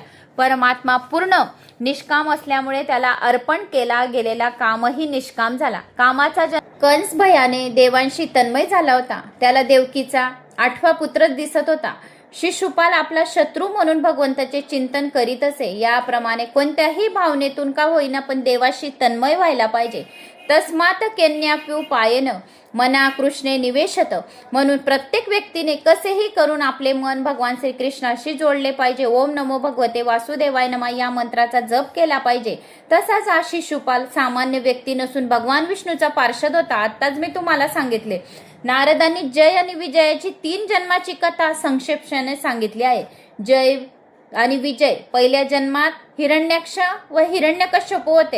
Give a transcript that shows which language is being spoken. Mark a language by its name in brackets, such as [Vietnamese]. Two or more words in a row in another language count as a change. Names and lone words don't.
[Marathi] परमात्मा पूर्ण निष्काम असल्यामुळे त्याला अर्पण केला गेलेला कामही निष्काम झाला. कामाचा कंस भयाने देवांशी तन्मय झाला होता. त्याला देवकीचा 8वा पुत्र दिसत होता. शिशुपाल आपला शत्रू म्हणून भगवंताचे चिंतन करीत असे. याप्रमाणे कोणत्याही भावनेतून का होईना पण देवाशी तन्मय व्हायला पाहिजे. [Sanskrit] तस्मात केन्याप्यू पायन मना कृष्णे निवेशत. [Marathi] म्हणून प्रत्येक व्यक्तीने कसेही करून आपले मन भगवान श्रीकृष्णाशी जोडले पाहिजे. [Sanskrit] ओम नमो भगवते वासुदेवाय नमः [Marathi] या मंत्राचा जप केला पाहिजे. तसाच हा शिशुपाल सामान्य व्यक्ती नसून भगवान विष्णूचा पार्षद होता. आत्ताच मी तुम्हाला सांगितले. नारदांनी जय आणि विजयाची 3 जन्माची कथा संक्षेपणे सांगितली आहे. जय आणि विजय पहिल्या जन्मात हिरण्याक्ष व हिरण्यकश्यप होते.